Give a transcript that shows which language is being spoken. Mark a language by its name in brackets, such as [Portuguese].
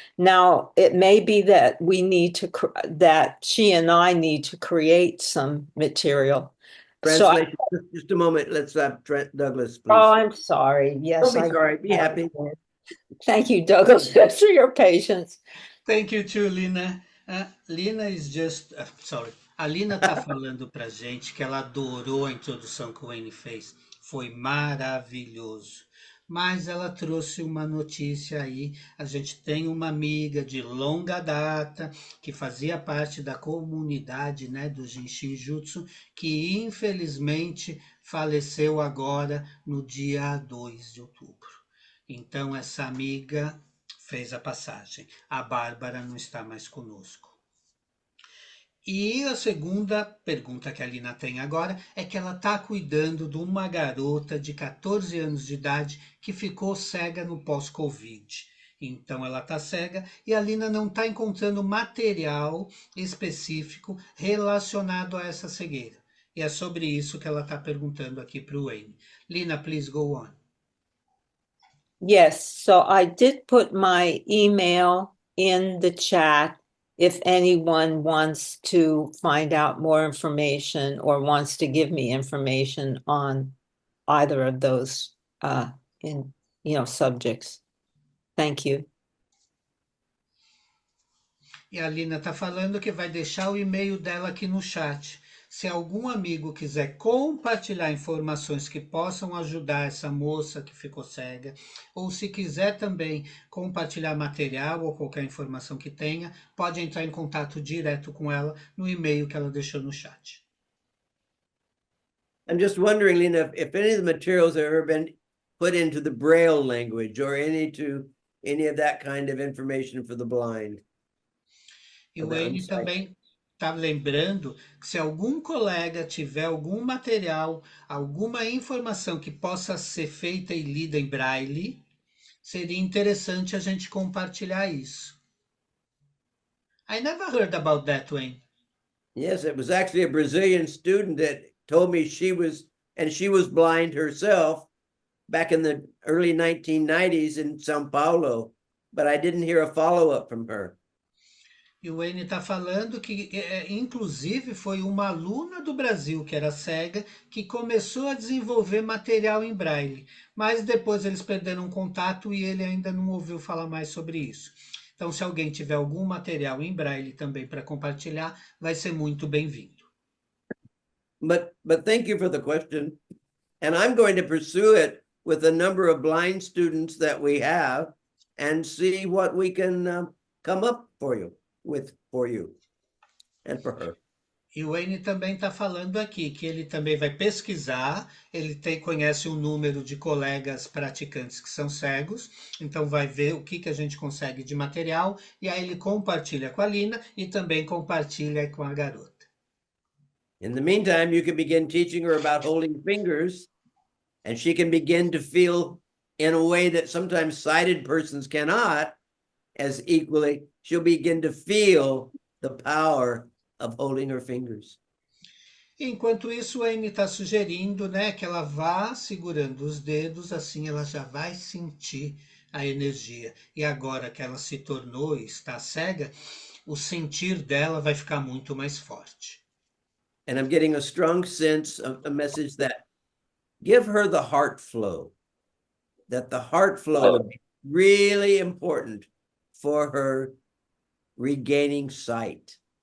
[English] Now, it may be that we need to, that she and I need to create some material. Translation. Just a moment. Let's have Douglas, please. Oh, I'm sorry. Yes, Don't be sorry. Be happy. Thank you, Douglas, for your patience. Thank you too, Lina. Lina is just, sorry. [Portuguese] A Lina está falando pra gente que ela adorou a introdução que o Wayne fez. Foi maravilhoso. Mas ela trouxe uma notícia aí. A gente tem uma amiga de longa data que fazia parte da comunidade, né, do Jinshin Jutsu, que infelizmente faleceu agora no dia 2 de outubro. Então essa amiga fez a passagem. A Bárbara não está mais conosco. E a segunda pergunta que a Lina tem agora é que ela está cuidando de uma garota de 14 anos de idade que ficou cega no pós-Covid. Então ela está cega e a Lina não está encontrando material específico relacionado a essa cegueira. E é sobre isso que ela está perguntando aqui para o Wayne. [English] Lina, please go on. Yes, so I did put my email in the chat if anyone wants to find out more information or wants to give me information on either of those subjects. Thank you. [Portuguese] E a Lina está falando que vai deixar o e-mail dela aqui no chat. Se algum amigo quiser compartilhar informações que possam ajudar essa moça que ficou cega, ou se quiser também compartilhar material ou qualquer informação que tenha, pode entrar em contato direto com ela no e-mail que ela deixou no chat. [English] I'm just wondering, Lena, if any of the materials have ever been put into the Braille language or any of that kind of information for the blind. [Portuguese] E o Wayne também está lembrando que se algum colega tiver algum material, alguma informação que possa ser feita e lida em braille, seria interessante a gente compartilhar isso. [English] I never heard about that, Wayne. Yes, it was actually a Brazilian student that told me she was blind herself back in the early 1990s in São Paulo, but I didn't hear a follow-up from her. [Portuguese] E o Wayne está falando que, inclusive, foi uma aluna do Brasil, que era cega, que começou a desenvolver material em braille, mas depois eles perderam contato e ele ainda não ouviu falar mais sobre isso. Então, se alguém tiver algum material em braille também para compartilhar, vai ser muito bem-vindo. [English] But thank you for the question. And I'm going to pursue it with a number of blind students that we have and see what we can come up for you and for her. [Portuguese] E o Wayne também está falando aqui que ele também vai pesquisar, conhece um número de colegas praticantes que são cegos, então vai ver o que a gente consegue de material, e aí ele compartilha com a Lina e também compartilha com a garota. [English] In the meantime, you can begin teaching her about holding fingers, and she can begin to feel in a way that sometimes sighted persons cannot, as equally, she'll begin to feel the power of holding her fingers. [Portuguese] Enquanto isso, a Anne está sugerindo, né, que ela vá segurando os dedos, assim ela já vai sentir a energia. E agora que ela se tornou e está cega, o sentir dela vai ficar muito mais forte. [English] And I'm getting a strong sense of a message that give her the heart flow, that the heart flow would be really important for her regaining sight.